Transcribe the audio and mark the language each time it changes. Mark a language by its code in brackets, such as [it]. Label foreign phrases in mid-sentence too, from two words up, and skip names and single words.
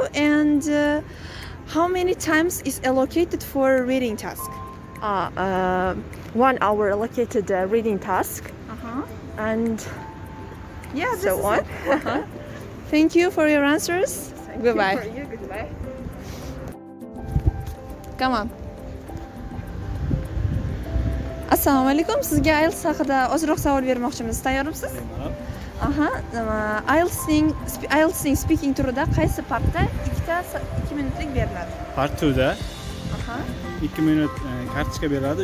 [en] And how many times is allocated for reading task? 1 hour allocated reading task. And yeah, so on. Thank you for your answers. Goodbye. Thank you for you. Goodbye. Come on. [uz] Assalomu alaykum. Sizga IELTS haqida ozroq savol bermoqchimiz. Tayyormisiz? IELTSning speaking turida qaysi partda 2 minutlik beriladi? Part 2da 2 minut kartochka beriladi.